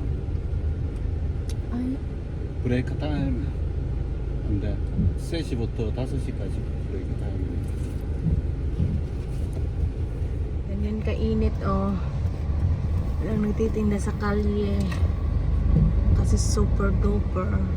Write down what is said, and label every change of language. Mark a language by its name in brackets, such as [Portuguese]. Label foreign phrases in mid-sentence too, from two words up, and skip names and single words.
[English] Ay, break time [Korean] 안 돼. 3시부터 5시까지 [English] break time. [Filipino] ganyan kainit oh. Walang nagtitinda sa kalye. Kasi [English] super duper.